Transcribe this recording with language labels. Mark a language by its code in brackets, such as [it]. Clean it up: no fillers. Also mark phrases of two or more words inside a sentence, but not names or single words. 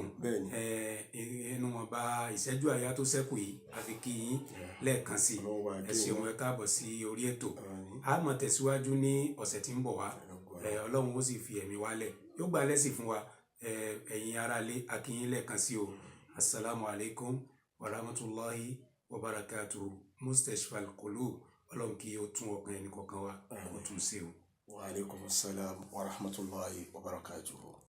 [yo] ẹnu wọn bá ìṣẹ́jú àyá tó ṣẹ́kù yìí a fi kí yín lẹ́ẹ̀kan sí ẹ ṣeun, ẹ káàbọ̀ sí orí ètò. a máa tẹ̀síwájú ní ọ̀sẹ̀ tí ń bọ̀ wá, ọlọ́run ó sì fi ẹ̀mí wálẹ̀, yóò gbà lẹ́sìn fún wa. ẹ̀yin aráalé a kí yín lẹ́ẹ̀kan sí o. [ar] السلام عليكم ورحمة الله وبركاته مستشفى القلوب [yo] ọlọ́run kí ó tún ọkàn ẹnì kọ̀ọ̀kan wa kó tún ṣe o. [ar] وعليكم السلام ورحمة الله وبركاته.